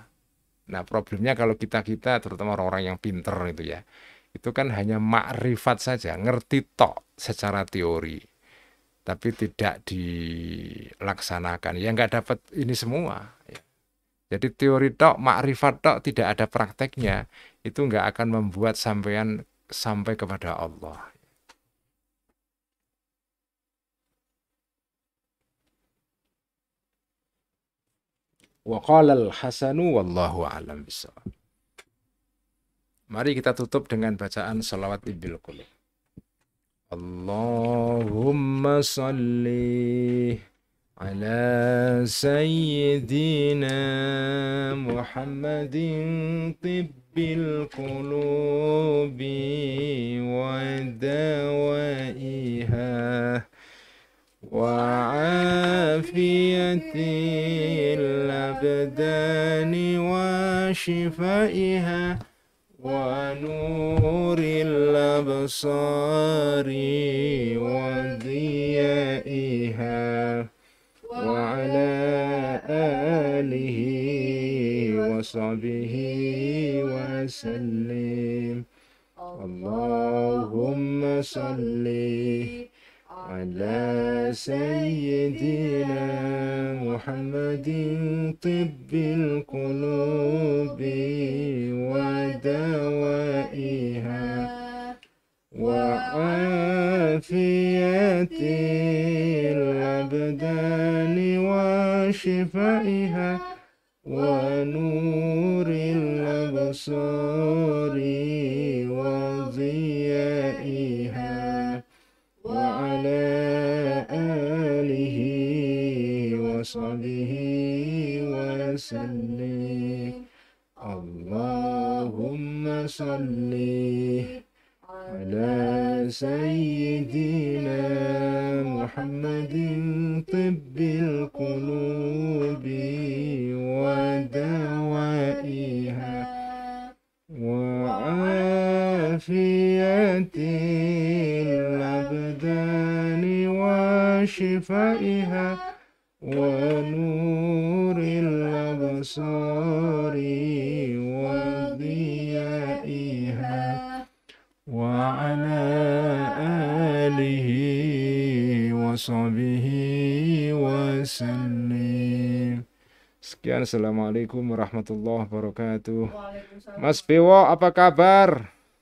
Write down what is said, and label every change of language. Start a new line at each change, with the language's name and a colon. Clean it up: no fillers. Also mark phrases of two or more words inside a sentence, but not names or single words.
Indonesian: Nah problemnya kalau kita terutama orang-orang yang pinter itu ya, itu kan hanya makrifat saja,
Javanese: ngerti tok
Indonesian: secara teori, tapi tidak dilaksanakan. Ya nggak dapat ini semua. Jadi teori tok, makrifat tok, tidak ada prakteknya, itu nggak akan membuat sampean sampai kepada Allah.
Arabic: وقال الحسن والله أعلم بالصواب.
Indonesian: Mari kita tutup dengan bacaan salawat
Arabic: طب القلوب. اللهم صل على سيدنا محمد طب القلوب ودوائها وعافية الأبدان وشفائها ونور الأبصار وضيائها وعلى آله وصحبه وسلم. اللهم صل على سيدنا محمد طب القلوب ودوائها وعافية الأبدان وشفائها ونور الأبصار وضيائها وعلى آله وصحبه وسلم. اللهم صل على سيدنا محمد طب القلوب ودوائها وعافية الأبدان وشفائها ونور الأبصار وضيائها وعلى آله وصحبه وسلم.
Indonesian: Sekian,
Arabic: السلام عليكم ورحمة الله وبركاته.
Indonesian: Mas Bewo, apa kabar?